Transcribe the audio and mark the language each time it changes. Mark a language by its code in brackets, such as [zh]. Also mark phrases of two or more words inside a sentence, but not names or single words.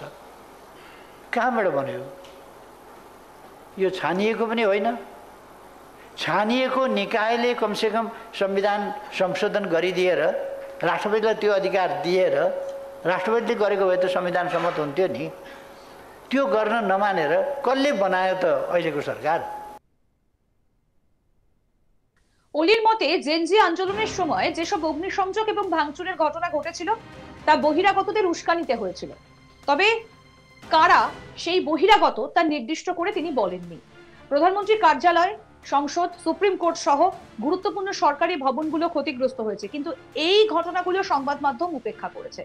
[ne] कहाँबाट बन्यो? यो छानिएको पनि होइन। छानिएको निकायले कमसेकम संविधान संशोधन गरिदिएर राष्ट्रपतिलाई त्यो अधिकार दिएर राष्ट्रपतिले गरेको भए त संविधान सम्मत हुन्थ्यो नि। त्यो गर्न नमानेर कसले बनायो त अहिलेको सरकार? [bn] ওলির মতে জেনজি আন্দোলনের সময় যেসব অগ্নিসংযোগ এবং ভাঙচুরের ঘটনা ঘটেছিল তা বহিরাগতদের উস্কানিতে হয়েছিল, তবে কারা সেই বহিরাগত তা নির্দিষ্ট করে তিনি বলেননি। প্রধানমন্ত্রীর কার্যালয়, সংসদ, সুপ্রিম কোর্ট সহ গুরুত্বপূর্ণ সরকারি ভবনগুলো ক্ষতিগ্রস্ত হয়েছে, কিন্তু এই ঘটনাগুলো সংবাদ মাধ্যম উপেক্ষা করেছে।